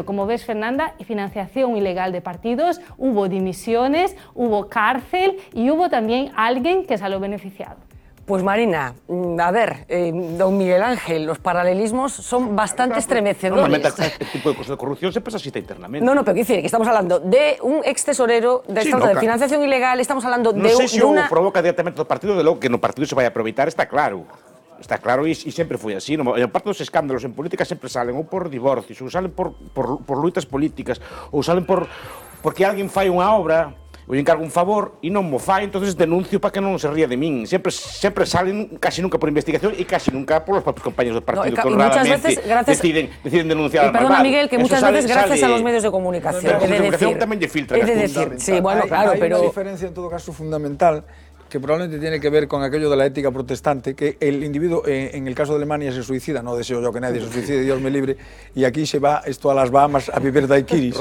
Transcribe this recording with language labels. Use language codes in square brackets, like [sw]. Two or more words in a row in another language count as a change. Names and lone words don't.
[es] Como ves, Fernanda, financiación ilegal de partidos, hubo dimisiones, hubo cárcel y hubo también alguien que salió beneficiado. Pues Marina, a ver, don Miguel Ángel, los paralelismos son bastante estremecedores. Normalmente este tipo de cosas de corrupción siempre se asiste internamente. No, pero ¿qué decir? Que estamos hablando de un ex tesorero, de financiación ilegal, estamos hablando de una... [gl] Non sei se o provoca directamente do partido, de logo que no partido se vai aproveitar, está claro. Está claro e sempre foi así. En parte dos escándalos en política sempre salen ou por divorcios, ou salen por luitas políticas, ou salen porque alguén fai unha obra ou encargo un favor e non mo fai, entonces denuncio para que non se ría de min. Sempre salen, casi nunca por investigación e casi nunca [es] por los propios [gl] compañeros do partido, que honradamente deciden denunciar. [es] Perdona, Miguel, que muchas veces gracias a los medios de comunicación. [gl] A comunicación tamén lle filtran. [es] Sí, bueno, claro, pero... Hay una diferencia en todo caso fundamental, que probablemente tiene que ver con aquello de la ética protestante, que el individuo, en el caso de Alemania, se suicida, no deseo yo que nadie se suicide, Dios me libre, y aquí se va esto a las Bahamas a vivir daiquiris.